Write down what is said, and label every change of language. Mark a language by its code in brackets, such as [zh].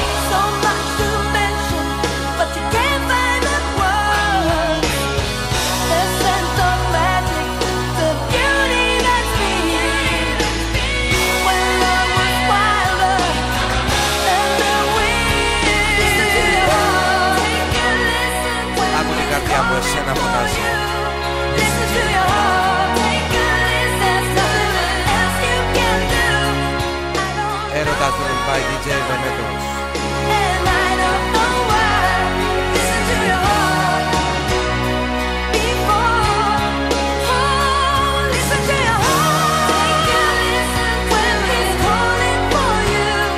[en] So much to mention, but you can't find the words. The sense of magic, the beauty that's been. When love was wilder than the wind. Listen to your heart. Take a listen when [el] Άκου την καρδιά μου, εσένα φωνάζει. [en] Listen to your heart. Take a listen. There's nothing else you can do. I don't Έρωτας Room by DJ Βενέτος. and I don't know why. Listen to your heart before. Oh, listen to your heart. Take a listen when he's calling for you.